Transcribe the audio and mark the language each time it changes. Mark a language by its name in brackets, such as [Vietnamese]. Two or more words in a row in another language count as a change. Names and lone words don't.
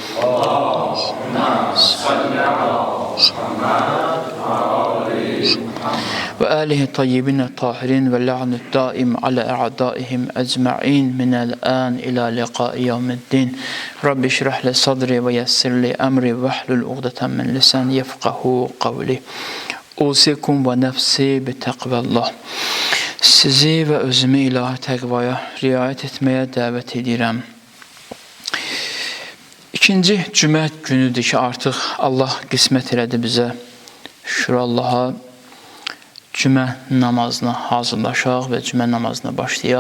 [Arabic] وآله الطيبين الطاهرين واللعن الدائم على أعدائهم أجمعين من الآن إلى لقاء يوم الدين. رب اشرح لي صدري ويسر لي أمري واحلل عقدة من لساني يفقهوا قولي. أوصيكم ونفسي بتقوى الله. [Azerbaijani] Sizi ve özümü ilahi təqvaya riayət etməyə dəvət edirəm. İkinci cümə günüdür ki, artıq Allah qismət elədi bizə. Şükür Allaha. Cümə namazına hazırlaşaq və cümə namazına başlayaq.